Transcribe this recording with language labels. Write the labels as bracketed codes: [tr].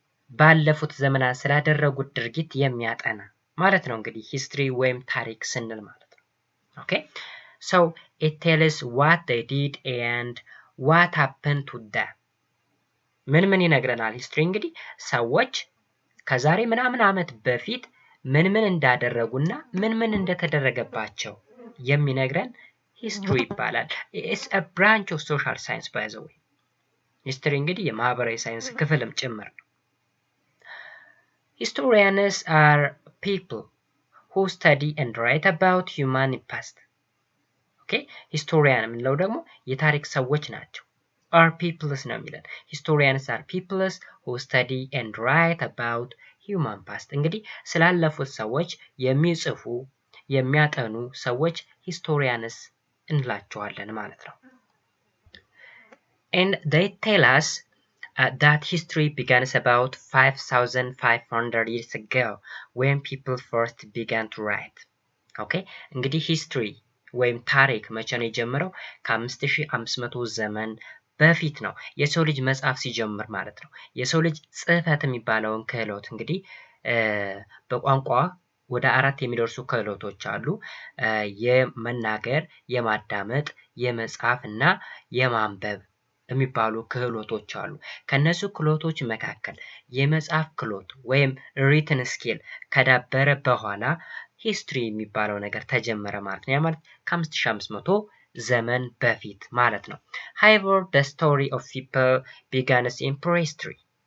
[am] ባለፉት ዘመናት ስላደረጉት ድርጊት የሚያጠና ማለት ነው። እንግዲህ ሂስትሪ ወይም ታሪክ ስንል ማለት ነው። ኦኬ [en] so it tells what they did and what happened to them። [am] ምን ይነግረናል? ሂስትሪ እንግዲህ ሰዎች ከዛሬ ምናምን ዓመት በፊት ምን እንዳደረጉና ምን እንደተደረገባቸው የሚነግረን ሂስትሪ ይባላል። [en] it's a branch of social science by the way። [am] ሂስትሪ እንግዲህ የማህበራዊ ሳይንስ ክፍልም ጭምር ነው። [en] Historians are people who study and write about human past። [am] ኦኬ ሂስቶሪያን የምንለው ደግሞ የታሪክ ሰዎች ናቸው። [en] are peoples [am] ነው የሚለን። [en] Historians are peoples who study and write about human past። [am] እንግዲህ ስላለፉት ሰዎች የሚጽፉ የሚያጠኑ ሰዎች ሂስቶሪያንስ እንላቸዋለን ማለት ነው። [en] and they tell us that history begins about 5,500 years ago when people first began to write. Okay? [am] እንግዲህ history ወይም ታሪክ መቼ ነው የጀመረው? ከ5500 ዘመን በፊት ነው የሰው ልጅ መጻፍ ሲጀምር ማለት ነው። የሰው ልጅ ጽህፈት የሚባለውን ክህሎት እንግዲህ በቋንቋ ወደ 4 የሚደርሱ ክህሎቶች አሉ። የመናገር፣ የማዳመጥ፣ የመጻፍ እና የማንበብ የሚባሉ ክህሎቶች አሉ። ከነሱ ክህሎቶች መካከል የመጻፍ ክህሎት ወይም ሪትን ስኪል ከዳበረ በኋላ ሂስትሪ የሚባለው ነገር ተጀመረ ማለት ነው። ያ ማለት ከ5500 ዘመን በፊት ማለት ነው። [en] However, the story of people begins in prehistory.